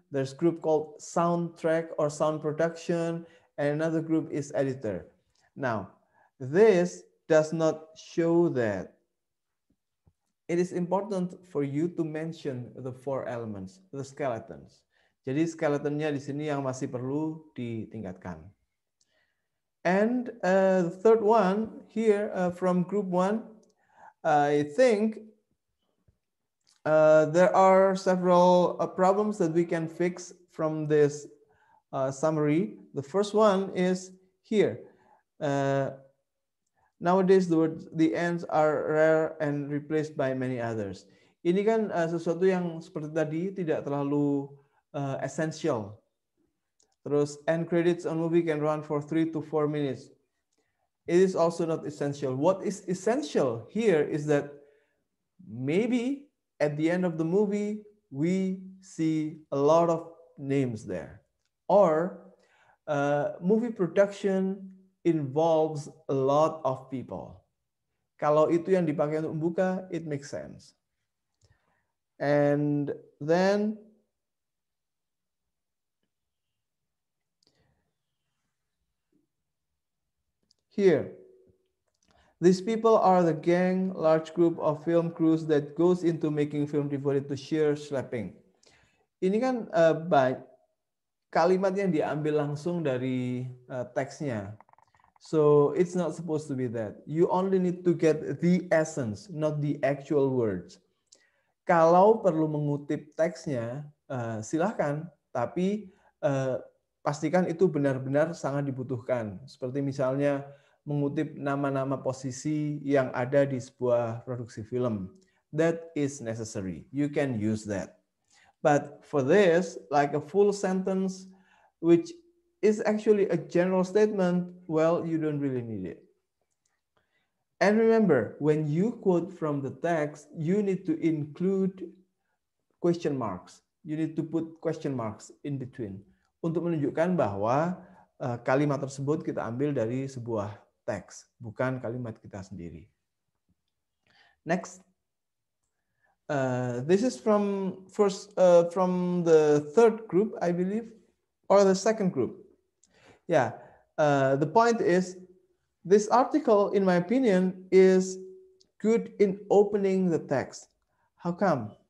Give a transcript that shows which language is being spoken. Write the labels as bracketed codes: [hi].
[en] There's group called soundtrack or sound production, and another group is editor. Now, this does not show that it is important for you to mention the four elements, the skeletons. [id] Jadi skeletonnya di sini yang masih perlu ditingkatkan. [en] And the third one here from group one, I think there are several problems that we can fix from this summary. The first one is here. Nowadays the ends are rare and replaced by many others. [id] Ini kan sesuatu yang seperti tadi tidak terlalu essential. Terus [en] end credits on movie can run for 3 to 4 minutes. It is also not essential. What is essential here is that maybe at the end of the movie we see a lot of names there, or movie production involves a lot of people. [id] Kalau itu yang dipakai untuk membuka, [en] it makes sense. And then here, these people are the gang, large group of film crews that goes into making film devoted to sheer slapping. [id] Ini kan kalimat yang diambil langsung dari teksnya. [en] So it's not supposed to be that. You only need to get the essence, not the actual words. [id] Kalau perlu mengutip teksnya, silahkan. Tapi pastikan itu benar-benar sangat dibutuhkan. Seperti misalnya mengutip nama-nama posisi yang ada di sebuah produksi film. [en] That is necessary. You can use that. But for this, like a full sentence, which is actually a general statement, well, you don't really need it. And remember, when you quote from the text, you need to include question marks. You need to put question marks in between [id] untuk menunjukkan bahwa kalimat tersebut kita ambil dari sebuah teks, bukan kalimat kita sendiri. [en] Next. This is from the third group, I believe, or the second group. Yeah, the point is, this article, in my opinion, is good in opening the text. How come?